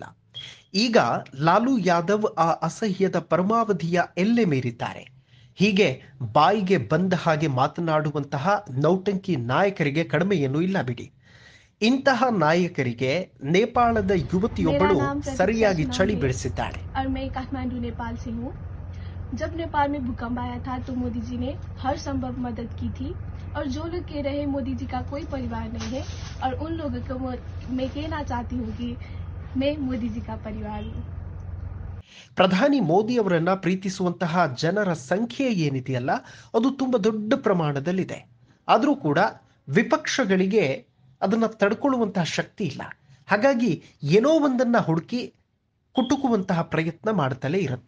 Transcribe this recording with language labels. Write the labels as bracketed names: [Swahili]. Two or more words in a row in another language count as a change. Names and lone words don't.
[Kannada] ಈಗ ಲಾಲು ಯಾದವ್ ಆ ಅಸಹ್ಯದ ಪರಮಾವಧಿಯ ಎಲ್ಲೆ ಮೀರಿದ್ದಾರೆ. ಹೀಗೆ ಬಾಯಿಗೆ ಬಂದ ಹಾಗೆ ಮಾತನಾಡುವಂತಹ ನೌಟಂಕಿ ನಾಯಕರಿಗೆ ಕಡಿಮೆಯೇನೂ ಇಲ್ಲ ಬಿಡಿ. ಇಂತಹ ನಾಯಕರಿಗೆ ನೇಪಾಳದ ಯುವತಿಯೊಬ್ಬಳು ಸರಿಯಾಗಿ ಚಳಿ ಬೆಳೆಸಿದ್ದಾಳೆ. [Hindi] काठमांडू नेपाल से हूँ। जब नेपाल में भूकंप आया था तो मोदी जी ने हर संभव मदद की थी और जो लोग कह रहे हैं मोदी जी का कोई परिवार नहीं है और उन लोगों को मैं कहना चाहती हूँ कि मैं मोदी जी का परिवार हूँ। [Kannada] ಪ್ರಧಾನಿ ಮೋದಿ ಅವರನ್ನ ಪ್ರೀತಿಸುವಂತಹ ಜನರ ಸಂಖ್ಯೆ ಏನಿದೆಯಲ್ಲ ಅದು ತುಂಬಾ ದೊಡ್ಡ ಪ್ರಮಾಣದಲ್ಲಿದೆ. ಆದರೂ ಕೂಡ ವಿಪಕ್ಷಗಳಿಗೆ ಅದನ್ನ ತಡ್ಕೊಳ್ಳುವಂತಹ ಶಕ್ತಿ ಇಲ್ಲ. ಹಾಗಾಗಿ ಏನೋ ಒಂದನ್ನ ಹುಡುಕಿ ಕುಟುಕುವಂತಹ ಪ್ರಯತ್ನ ಮಾಡ್ತಲೇ ಇರುತ್ತೆ.